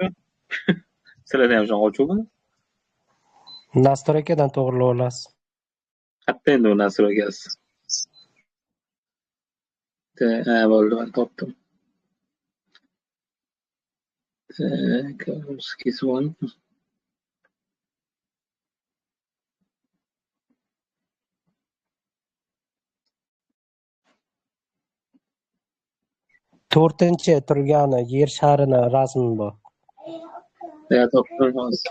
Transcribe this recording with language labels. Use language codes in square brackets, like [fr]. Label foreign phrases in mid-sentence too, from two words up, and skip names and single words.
[uz] Sizlarda ham shunaqa ochuvmi? Nastroykadan to'g'rilab olasiz. Qayerda endi u nastroykasi? Bo'ldi, men topdim. Tak, [ru] rусский звон. [uz] To'rtinchi turgani yer sharini rasmi bor. Topdim hozir.